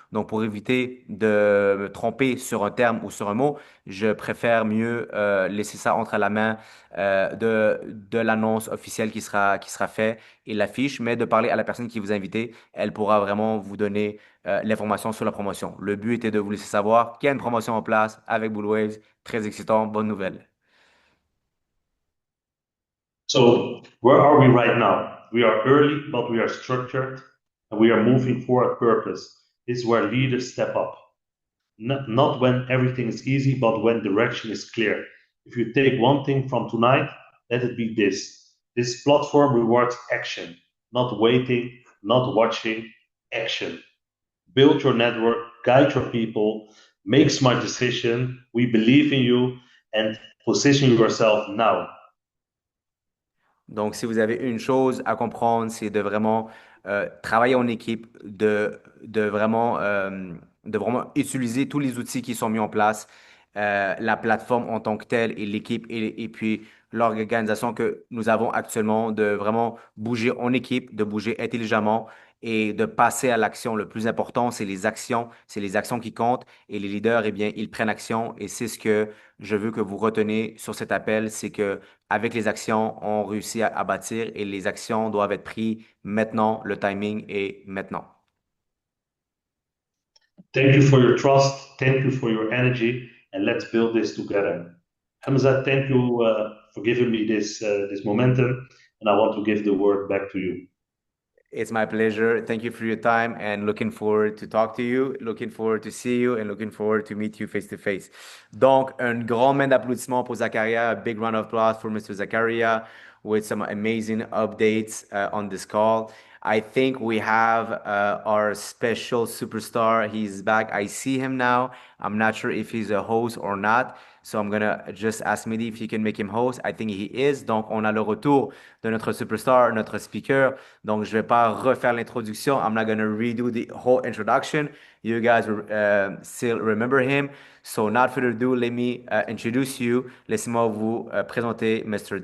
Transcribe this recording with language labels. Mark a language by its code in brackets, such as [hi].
[fr] Donc, pour éviter de me tromper sur un terme ou sur un mot, je préfère mieux laisser ça entre la main de l'annonce officielle qui sera faite et l'affiche, mais de parler à la personne qui vous a invité. Elle pourra vraiment vous donner l'information sur la promotion. Le but était de vous laisser savoir qu'il y a une promotion en place avec Blue Waves. Très excitant, bonne nouvelle. [en] So, where are we right now? We are early, but we are structured, and we are moving forward purpose. This is where leaders step up. Not when everything is easy, but when direction is clear. If you take one thing from tonight, let it be this. This platform rewards action, not waiting, not watching, action. Build your network, guide your people, make smart decisions. We believe in you and position yourself now. [fr] Donc, si vous avez une chose à comprendre, c'est de vraiment travailler en équipe, de vraiment utiliser tous les outils qui sont mis en place, la plateforme en tant que telle et l'équipe et puis l'organisation que nous avons actuellement, de vraiment bouger en équipe, de bouger intelligemment et de passer à l'action. Le plus important, c'est les actions qui comptent et les leaders, eh bien, ils prennent action et c'est ce que je veux que vous retenez sur cet appel, c'est que avec les actions, on réussit à bâtir et les actions doivent être prises maintenant. Le timing est maintenant. [en] Thank you for your trust. Thank you for your energy, and let's build this together. Hamza, thank you for giving me this momentum, and I want to give the word back to you. It's my pleasure. Thank you for your time and looking forward to talk to you, looking forward to see you and looking forward to meet you face to face. [fr] Donc, un grand main d'applaudissements pour Zakaria. [en] A big round of applause for Mr. Zakaria with some amazing updates on this call. I think we have our special superstar. He's back. I see him now. I'm not sure if he's a host or not. So I'm gonna just ask Mehdi if he can make him host. I think he is. [fr] Donc, on a le retour de notre superstar, notre speaker. Donc, je vais pas refaire l'introduction. [en] I'm not gonna redo the whole introduction. You guys still remember him. So, not further ado, let me introduce you. [fr] Laissez-moi vous présenter Mr.